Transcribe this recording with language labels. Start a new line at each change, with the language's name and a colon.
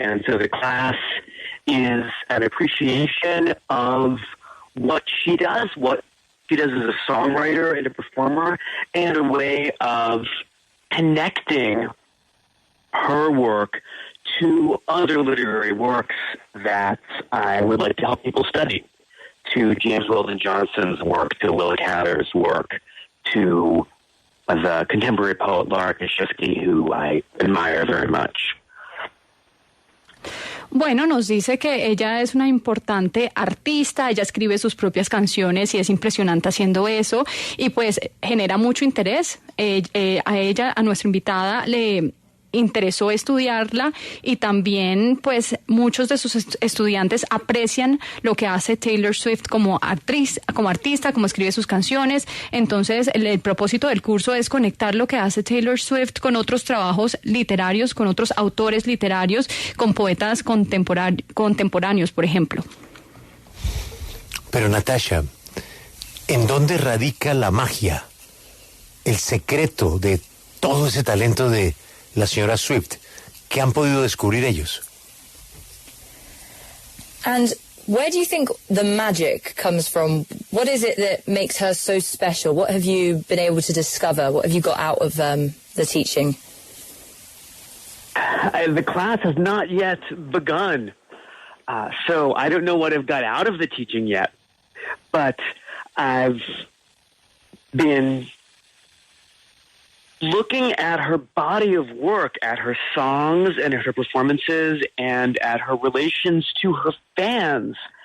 English: And so the class is an appreciation of what she does as a songwriter and a performer, and a way of connecting her work to other literary works that I would like to help people study, to James Weldon Johnson's work, to Willa Cather's work, to the contemporary poet Laura Kashifsky, who I admire very much.
Spanish: Bueno, nos dice que ella es una importante artista, ella escribe sus propias canciones y es impresionante haciendo eso y pues genera mucho interés. A ella, a nuestra invitada, le interesó estudiarla y también pues muchos de sus estudiantes aprecian lo que hace Taylor Swift como artista, como escribe sus canciones. Entonces el propósito del curso es conectar lo que hace Taylor Swift con otros trabajos literarios, con otros autores literarios, con poetas contemporáneos, por ejemplo. Pero Natasha, ¿en dónde radica la magia, el secreto de todo ese talento de la señora Swift? ¿Qué han podido descubrir ellos?
English: And where do you think the magic comes from? What is it that makes her so special? What have you been able to discover? What have you got out of the teaching? The class has not yet begun, so I don't know what I've got out of the teaching yet, but I've been looking at her body of work, at her songs and at her performances and at her relations to her fans.